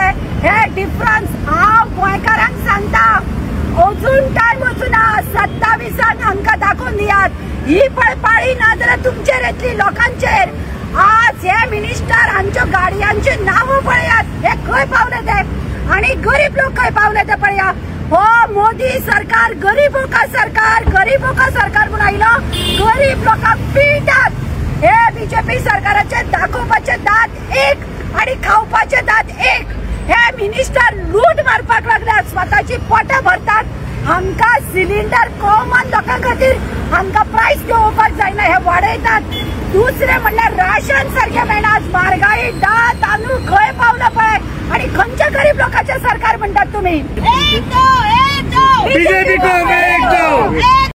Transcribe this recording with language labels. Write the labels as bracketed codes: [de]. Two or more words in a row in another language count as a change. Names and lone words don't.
[kok] हे डिफरन्स हांव गोंयकारांक सांगता, अजून टाइम वचूना। 27 हांकां दाखोवन दियात। ही पळपाळी ना जाल्यार तुमचेर येतली, लोकांचेर। आज हे मिनिस्टर हांच्यो गाडयांची नांवां पळयात, हे खंय पावले ते आणि गरीब लोक खंय पावले ते पळया। हो मोदी सरकार [hi] गरीबों का सरकार [kok] म्हणून आयलो, गरीब लोकांक पिळटात। हे बीजेपी सरकाराचे दाखोवपाचे दात एक आणि खावपाचे दात एक। हे मिनिस्टर लूट मारपाक लागल्यात, स्वतःची पोटां भरतात। हांकां सिलिंडर कॉमन लोकां खातीर हांकां प्राइस घेवपाक जायना, हे वाडयतात। दुसरे म्हणल्यार राशन सारखे मेळना। आज म्हारगाई, दाळ, तांदूळ खंय पावला पळय आणि खंयच्या गरीब लोकांचे सरकार म्हणटात तुम्ही। [hi] बीजेपी को फेंक दो।